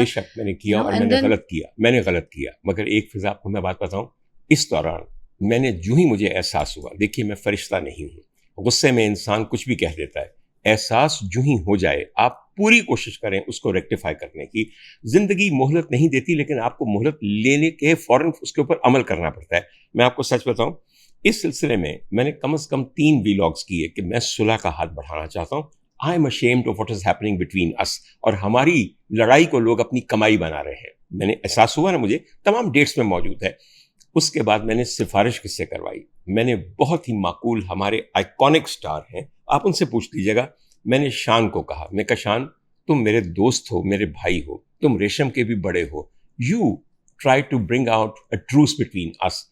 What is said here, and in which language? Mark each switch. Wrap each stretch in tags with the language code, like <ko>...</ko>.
<ur>بے شک میں نے کیا اور میں نے غلط کیا مگر ایک فضا آپ کو میں بات بتاؤں, اس دوران میں نے جو ہی مجھے احساس ہوا, دیکھیے میں فرشتہ نہیں ہوں, غصے میں انسان کچھ بھی کہہ دیتا ہے, احساس جو ہی ہو جائے آپ پوری کوشش کریں اس کو ریکٹیفائی کرنے کی. زندگی مہلت نہیں دیتی لیکن آپ کو مہلت لینے کے فوراً اس کے اوپر عمل کرنا پڑتا ہے. میں آپ کو سچ بتاؤں, اس سلسلے میں میں نے کم از کم 3 ویلاگس کیے کہ میں صلح کا ہاتھ بڑھانا چاہتا ہوں.</ur> <en>I am ashamed of what is happening between us.</en> <ur>اور ہماری لڑائی کو لوگ اپنی کمائی بنا رہے ہیں. میں نے احساس ہوا نا, مجھے تمام ڈیٹس میں موجود ہے. اس کے بعد میں نے سفارش کس سے کروائی, میں نے بہت ہی معقول ہمارے آئیکونک سٹار ہیں, آپ ان سے پوچھ لیجیے گا. میں نے شان کو کہا, میں کہا شان تم میرے دوست ہو, میرے بھائی ہو, تم ریشم کے بھی بڑے ہو,</ur> <en>You try to bring out a truce between us.</en>